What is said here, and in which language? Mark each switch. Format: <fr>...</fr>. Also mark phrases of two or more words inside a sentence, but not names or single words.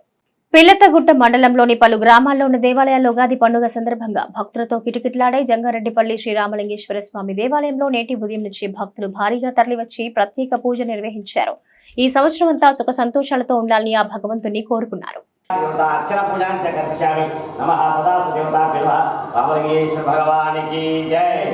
<te>పిల్లతగుట్ట మండలంలోని పలు గ్రామాల్లో ఉన్న దేవాలయాల్లో ఉగాది పండుగ సందర్భంగా భక్తులతో కిటకిటలాడే జంగారెడ్డిపల్లి శ్రీరామలింగేశ్వర స్వామి దేవాలయంలో నేటి ఉదయం నుంచి భక్తులు భారీగా తరలివచ్చి ప్రత్యేక పూజ నిర్వహించారు. ఈ సంవత్సరం అంతా సుఖ సంతోషాలతో ఉండాలని ఆ భగవంతుని కోరుకున్నారు.</te> <sa>अर्चना पूजा कर्षयामि नमः तदास्तु देवताभ्यो नमः</sa> <hi>रामलिंगेश्वर भगवान की जय।</hi>